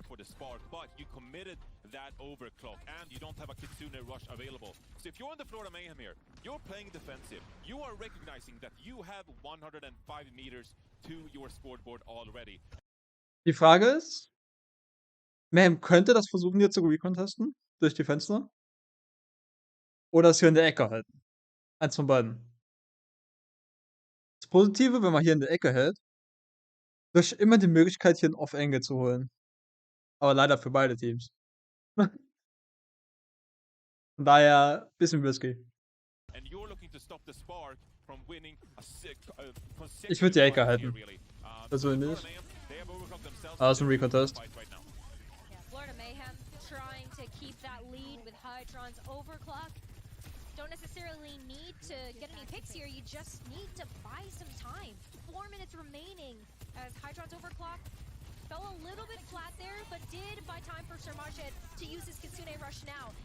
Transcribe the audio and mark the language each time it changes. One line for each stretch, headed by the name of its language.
English: For the Spark, but you committed that overclock and you don't have a Kitsune Rush available. So if you're on the Florida Mayhem here, you're playing defensive. You are recognizing that you have 105 meters to your scoreboard already.
German: Die Frage ist, Mayhem könnte das versuchen hier zu recontesten durch die Fenster oder es hier in der Ecke halten. Eins von beiden. Das Positive, wenn man hier in der Ecke hält, du hast immer die Möglichkeit, hier ein Off-Angle zu holen. Aber leider für beide Teams. Von daher ein bisschen risky.
English: And you're looking to stop the Spark from winning a
German: Ich würde die Ecke halten. Persönlich. Aber es ist ein Recontest.
English: Yeah, Florida Mayhem trying to keep that lead with Hydron's overclock. Don't necessarily need to get any picks here, you just need to buy some time. 4 minutes remaining as Hydron's overclock fell a little bit flat there, but did buy time for Sir Majed to use his Kitsune Rush now.